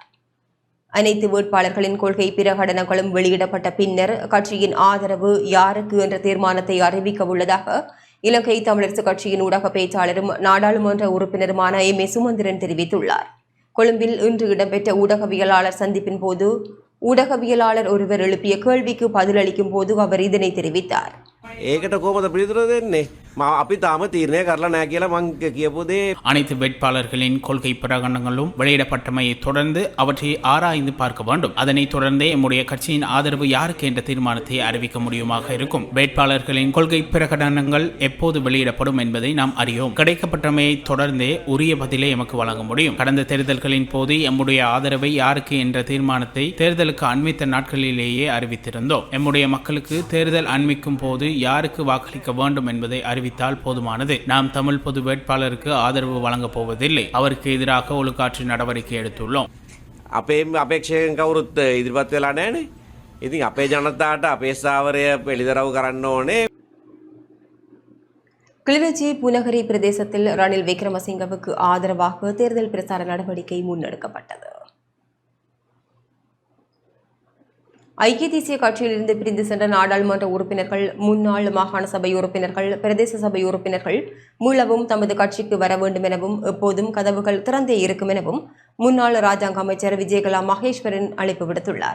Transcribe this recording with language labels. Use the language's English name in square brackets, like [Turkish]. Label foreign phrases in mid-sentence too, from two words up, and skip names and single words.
[Tamil] அனைத்து வேட்பாளர்களின் கொள்கை பிரகடனங்களும் வெளியிடப்பட்ட பின்னர் கட்சியின் ஆதரவு யாருக்கு என்ற தீர்மானத்தை அறிவிக்க உள்ளதாக இலங்கை தமிழரசு கட்சியின் ஊடக பேச்சாளரும் நாடாளுமன்ற உறுப்பினருமான எம். சுமந்திரன் தெரிவித்துள்ளார். கொழும்பில் இன்று இடம்பெற்ற ஊடகவியலாளர் சந்திப்பின் போது ஊடகவியலாளர் ஒருவர் எழுப்பிய கேள்விக்கு பதிலளிக்கும் போது அவர் இதனை தெரிவித்தார். [Sinhala] ඒකට කොහොමද පිළිතුර දෙන්නේ? අපි තාම තීරණය කරලා නැහැ කියලා මං කියපු දේ. [Tamil] அனைத்து வேட்பாளர்களின் கொள்கை பிரகடனங்களும் வெளியிடப்பட்டமையை தொடர்ந்து அவற்றை ஆராய்ந்து பார்க்க வேண்டும். அதனைத் தொடர்ந்தே நம்முடைய கட்சியின் ஆதரவு யாருக்கு என்ற தீர்மானத்தை அறிவிக்க முடியுமாக இருக்கும். வேட்பாளர்களின் கொள்கை பிரகடனங்கள் எப்போது வெளியிடப்படும் என்பதை நாம் அறியோம். கிடைக்கப்பட்டமையை தொடர்ந்தே உரிய பதிலை எமக்கு வழங்க முடியும். கடந்த தேர்தல்களின் போது எம்முடைய ஆதரவை யாருக்கு என்ற தீர்மானத்தை தேர்தலுக்கு அண்மித்த நாட்களிலேயே அறிவித்திருந்தோம். எம்முடைய மக்களுக்கு தேர்தல் அண்மிக்கும் போது யாருக்கு வாக்களிக்க வேண்டும் என்பதை அறிவித்தால் போதுமானது. நாம் தமிழ் பொது வேட்பாளருக்கு ஆதரவு வழங்கப் போவதில்லை. அவருக்கு எதிராக ஒழுக்காற்று நடவடிக்கை எடுத்துள்ளோம். [Sinhala] අපේ අපේක්ෂකයන් කවුරුත් ඉදිරිපත් වෙලා නැහැනේ. ඉතින් අපේ ජනතාවට අපේ ස්ථාවරය පිළිදරව් කරන්න ඕනේ. [Tamil] கிளிநொச்சி பூநகரி பிரதேசத்தில் ரணில் விக்ரமசிங்கவுக்கு ஆதரவாக தேர்தல் பிரச்சார நடவடிக்கை முன்னெடுக்கப்பட்டது. ஐக்கிய தேசிய கட்சியிலிருந்து பிரிந்து சென்ற நாடாளுமன்ற உறுப்பினர்கள், முன்னாள் மாகாண சபை உறுப்பினர்கள், பிரதேச சபை உறுப்பினர்கள் மீளவும் தமது கட்சிக்கு வர வேண்டும் எனவும் எப்போதும் கதவுகள் திறந்தே இருக்கும் எனவும் முன்னாள் ராஜாங்க அமைச்சர் விஜயகலா மகேஸ்வரன் அழைப்பு விடுத்துள்ளார்.